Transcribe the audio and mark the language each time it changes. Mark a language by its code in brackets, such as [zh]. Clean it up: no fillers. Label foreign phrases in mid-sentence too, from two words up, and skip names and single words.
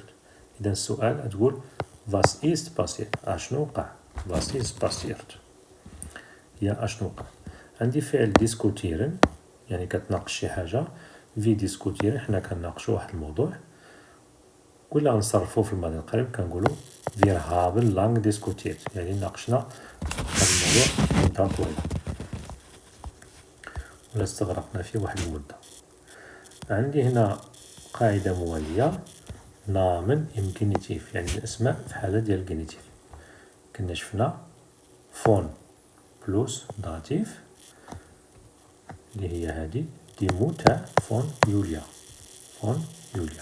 [ar] اذا السؤال تقول [de] Was ist passiert [ar] اشنو وقع. [de] Was ist passiert [ar] هي اشنو وقع. عندي فعل ديسكوتيرن يعني كتناقش شي حاجة، في ديسكوتيرن حنا كنناقشو واحد الموضوع، ولا نصرفو في الماضي القريب كنقولو [de] wir haben lang diskutiert [ar] يعني ناقشنا هاد الموضوع مدة طويلة ولا استغرقنا فيه واحد المدة. عندي هنا قاعدة موالية [de] Namen im Genitiv [ar] يعني الاسماء في حالة ديال الجينيتيف. كنا شفنا [de] von plus Dativ [ar] اللي هي هادي [de] die Mutter von Julia, von Julia.